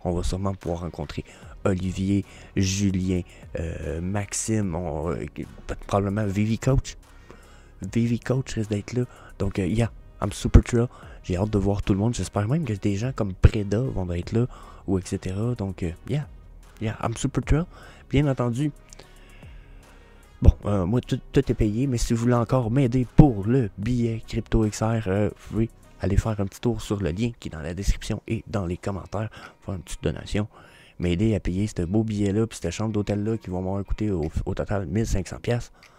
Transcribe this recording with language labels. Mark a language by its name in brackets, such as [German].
[French] On va sûrement pouvoir rencontrer Olivier, Julien, Maxime, probablement Vivi Coach. Vivi Coach risque d'être là. Donc, [English] I'm super thrilled. [French] J'ai hâte de voir tout le monde. J'espère même que des gens comme Preda vont être là, ou etc. Donc, [English] yeah, I'm super thrilled. [French] Bien entendu, bon, moi, tout est payé, mais si vous voulez encore m'aider pour le billet CryptoXR, vous pouvez aller faire un petit tour sur le lien qui est dans la description et dans les commentaires, faire une petite donation, m'aider à payer ce beau billet-là, puis cette chambre d'hôtel-là qui va m'avoir coûté au total 1500$.